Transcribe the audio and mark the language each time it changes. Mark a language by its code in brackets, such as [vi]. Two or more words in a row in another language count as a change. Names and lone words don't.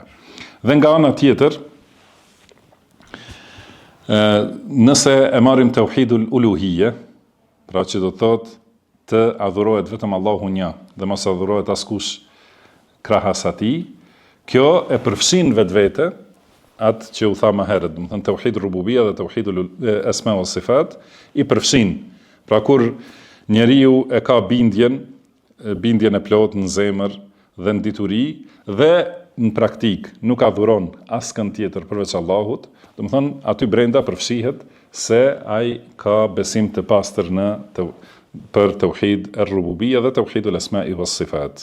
[sq] Dhe nga ana tjetër, nëse e marrim [ar] توحيد الألوهية, [sq] pra që do thotë të adhurohet vetëm Allahu një dhe mos adhurohet askush krahas atij, kjo e përfshin vetvete atë që u tha më herët, do të thënë [ar] توحيد الربوبية [sq] dhe [ar] توحيد الأسماء والصفات [sq] i përfshin. Pra kur njeriu e ka bindjen e plotë në zemër dhe në dituri dhe në praktik nuk adhuron askën tjetër përveç Allahut, do të thonë aty brenda përfshihet se ai ka besim të pastër për [ar] توحيد الربوبية [sq] dhe [ar] توحيد الأسماء والصفات.